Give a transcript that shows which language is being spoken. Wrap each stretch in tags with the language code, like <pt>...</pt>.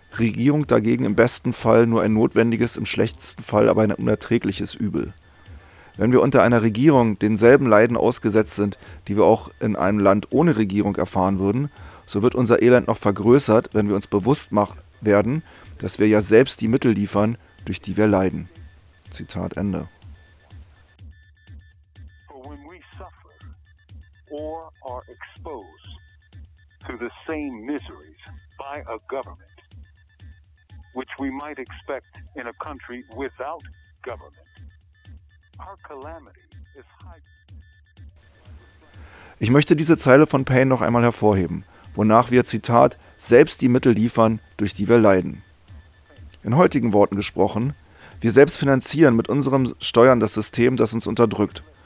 <de>Regierung dagegen im besten Fall nur ein notwendiges, im schlechtesten Fall aber ein unerträgliches Übel. Wenn wir unter einer Regierung denselben Leiden ausgesetzt sind, die wir auch in einem Land ohne Regierung erfahren würden, so wird unser Elend noch vergrößert, wenn wir uns bewusst werden, dass wir ja selbst die Mittel liefern, durch die wir leiden. Zitat Ende.</de> <en>For when we suffer or are exposed to the same miseries by a government, which we might expect in a country without government. Our calamity is high.</en> <de>Ich möchte diese Zeile von Paine noch einmal hervorheben, wonach wir, Zitat, selbst die Mittel liefern, durch die wir leiden. In heutigen Worten gesprochen, wir selbst finanzieren mit unseren Steuern das System, das uns unterdrückt.</de>